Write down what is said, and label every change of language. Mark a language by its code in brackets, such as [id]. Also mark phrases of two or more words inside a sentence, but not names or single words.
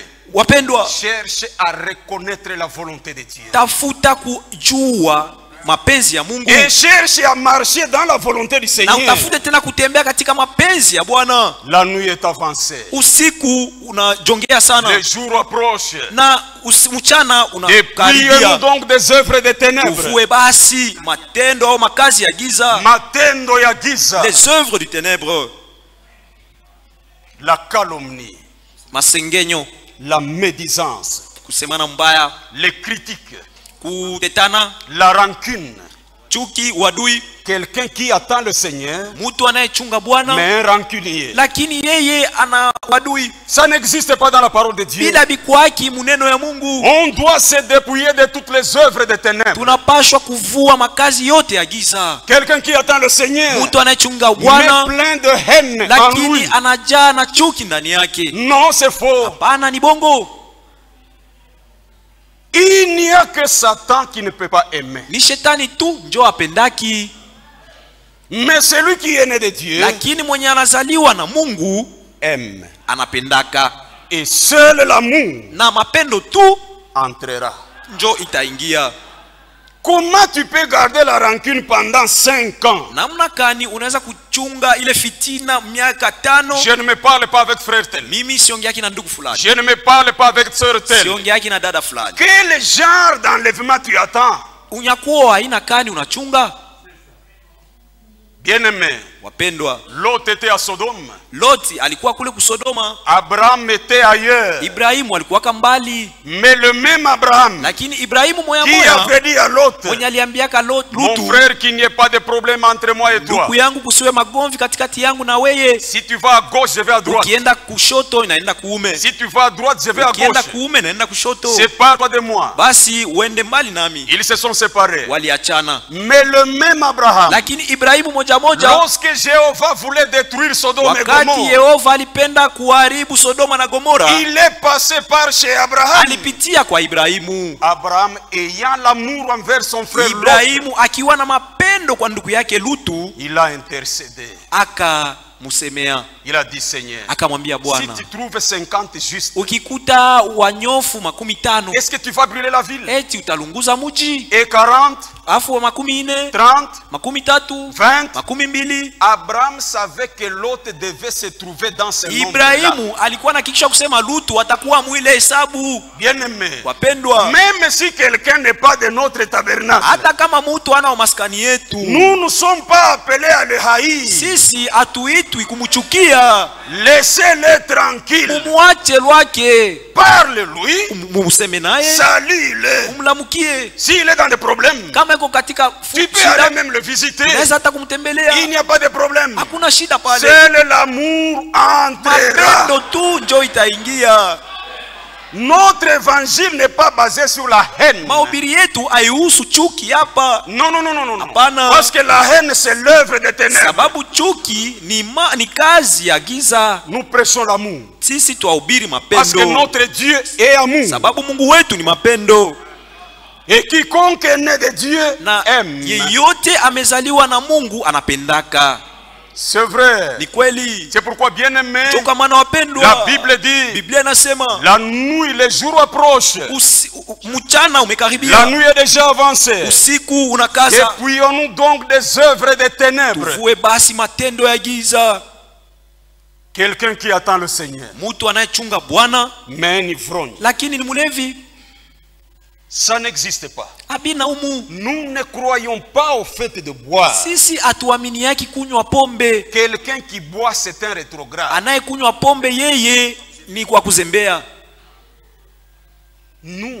[sw] wapendwa, [fr] cherche à reconnaître la volonté de Dieu. [sw] Tafuta kujua mapenzi ya Mungu. [fr] Et cherche à marcher dans la volonté du Seigneur. [sw] Na utafute tena kutembea katika mapenzi ya Bwana. [fr] La nuit est avancée. [sw] Usiku unajongea sana. [fr] Le jour approche. [sw] Na mchana unakaribia. [fr] Dépouillez-nous donc des œuvres des ténèbres. [sw] Uvue basi matendo au makazi ya giza. Matendo ya giza. [fr] Les œuvres du ténèbre. La calomnie. [sw] Masengenyo. [fr] La médisance. [sw] Kusemana mbaya. [fr] Les critiques. [sw] Kutetana, [fr] la rancune, [sw] chuki, wadui. [fr] Quelqu'un qui attend le Seigneur, [sw] mtu anayechunga Bwana, [fr] mais un rancunier, [sw] lakini yeye ana wadui. [fr] Ça n'existe pas dans la parole de Dieu. [sw] Bila bikwaki muneno ya Mungu. [fr] On doit se dépouiller de toutes les œuvres des ténèbres. [sw] Tunapashwa kuvua makazi yote ya giza. [fr] Quelqu'un qui attend le Seigneur, [sw] mtu anayechunga Bwana, [fr] mais plein de haine, [sw] lakini anajaa na chuki ndani yake. [fr] Non, c'est faux. [sw] Hapana, ni bongo. [fr] Il n'y a que Satan qui ne peut pas aimer. [sw] Ni shetani tu ndio apendaki. [fr] Mais celui qui est né de Dieu, [sw] lakini mwenye anazaliwa na Mungu, [fr] aime. [sw] Anapendaka. [fr] Et seul l'amour, [sw] na mapendo tu, [fr] entrera. [sw] Njo itaingia. [fr] Comment tu peux garder la rancune pendant 5 ans? [sw] Namna kani unaweza kuchunga ile fitina miaka 5? [fr] Je ne me parle pas avec frère tel. [sw] Mimi siongeaki na ndugu fulani. [fr] Je ne me parle pas avec sœur tel. [sw] Siongeaki na dada fulani. [fr] Quel genre d'enlèvement tu attends? [sw] Unyakuo haina kani unachunga? [fr] Bien-aimé, [sw] Wapendwa, [fr] Lot était à Sodome. [sw] Loti alikuwa kule kusodoma. [fr] Abraham était ailleurs. [sw] Ibrahimu alikuwa kambali. [fr] Mais le même Abraham, [sw] lakini Ibrahimu moya [fr] qui [sw] moya [fr] avait dit à Lot, [sw] mwenye aliambiaka Lutu, [fr] mon frère, qu'il n'y ait pas de problème entre moi et toi. [sw] ndugu yangu kusiwe magomvi katikati yangu na weye. [fr] Si tu vas à gauche, je vais à droite. [sw] Ukienda kushoto inaenda kuume. [fr] Si tu vas à droite, je vais à [sw] Ukienda [fr] gauche. [sw] kuume inaenda kushoto. [fr] Sépare-toi de moi. [sw] Basi uende mbali nami. [fr] Ils se sont séparés. [sw] Waliachana. [fr] Mais le même Abraham, [sw] Lakini Ibrahimu moja moja, [fr] lorsque Jéhovah voulait détruire Sodome et [sw] wakati [fr] Gomorrhe, [sw] Yehova alipenda kuharibu Sodoma na Gomora, [fr] il est passé par chez Abraham. [sw] alipitia kwa Ibrahimu. [fr] Abraham, ayant l'amour envers son frère Lot, [sw] Ibrahimu akiwa na mapendo kwa ndugu yake Lutu, [fr] il a intercédé. [sw] akamusemea, [fr] Il a dit, Seigneur, [sw] akamwambia [fr] si [sw] Bwana, [fr] tu trouves 50 justes, [sw] ukikuta wanyofu 50, [fr] est-ce que tu vas brûler la ville? [sw] eti utalunguza muji? [fr] Et 40, [sw] Afu wa 40, [fr] 30, [sw] 30, [fr] 20. [sw] 20. [fr] Abraham savait que Lot devait se trouver dans ce nombre-là. [sw] Ibrahimu alikuwa anahakikisha kusema Lutu atakuwa mwile hesabu. [fr] Bien-aimé, [sw] Wapendwa, [fr] même si quelqu'un n'est pas de notre tabernacle, [sw] hata kama mtu ana maskani yetu, [fr] nous ne sommes pas appelés à le haïr. [sw] sisi hatuitwi kumchukia. [fr] Laissez-le tranquille. [sw] Mumwache lwake, [fr] Parle-lui. [sw] museme naye, [fr] Salue-le. [sw] umlamukie. [fr] S'il est dans des problèmes, [sw] Kama iko katika [fr] tu peux aller même le visiter. [sw] unaweza hata kumtembelea, [fr] Il n'y a pas de problème. [sw] hakuna shida pale. [fr] Seul l'amour entrera. [sw] Mapendo tu njo itaingia. [fr] Notre évangile n'est pas basé sur la haine. [sw] Mahubiri yetu haihusu chuki hapa. [fr] Non, non, non, non, non. [sw] Hapana. [fr] Parce que la haine, c'est l'œuvre des ténèbres. [sw] Sababu chuki ni kazi ya giza. [fr] Nous prêchons l'amour. [sw] Sisi twahubiri [fr] Parce que [sw] mapendo. [fr] notre Dieu est amour. [sw] Sababu Mungu wetu ni mapendo. [fr] Et quiconque est né de Dieu [sw] Na [fr] aime. [sw] yeyote amezaliwa na Mungu anapendaka. [fr] C'est vrai. [sw] Ni kweli. [fr] C'est pourquoi, bien-aimé, [sw] Toka maana wapendwa, [fr] la Bible dit, [sw] Biblia inasema [fr] la nuit, les jours approchent. [sw] mchana umekaribia. [fr] La nuit est déjà avancée. [sw] Usiku unakaza. [fr] Dépouillons-nous donc des œuvres des ténèbres. [sw] Tuvue basi matendo ya giza. [fr] Quelqu'un qui attend le Seigneur, [sw] Mtu anayechunga Bwana [fr] mais un ivrogne, [sw] lakini ni mlevi, [fr] ça n'existe pas. abina umu. Nous ne croyons pas au fait de boire. [sw] Sisi hatuaminiaki kunywa pombe. [fr] Quelqu'un qui boit, c'est un rétrograde. [sw] Anayekunywa pombe yeye ni kwa kuzembea. [fr] Nous,